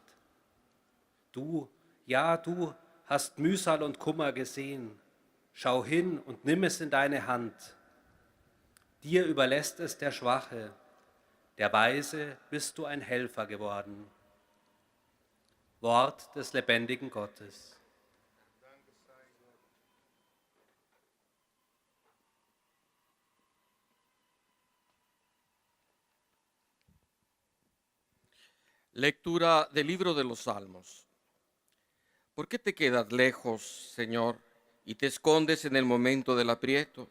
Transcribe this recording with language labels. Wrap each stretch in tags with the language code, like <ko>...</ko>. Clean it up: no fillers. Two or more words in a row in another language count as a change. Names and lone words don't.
<de>Du, ja, du hast Mühsal und Kummer gesehen. Schau hin und nimm es in deine Hand. Dir überlässt es der Schwache, der Weise bist du ein Helfer geworden. Wort des lebendigen Gottes.</de> <es>Lectura del libro de los Salmos. ¿Por qué te quedas lejos, Señor, y te escondes en el momento del aprieto?</es>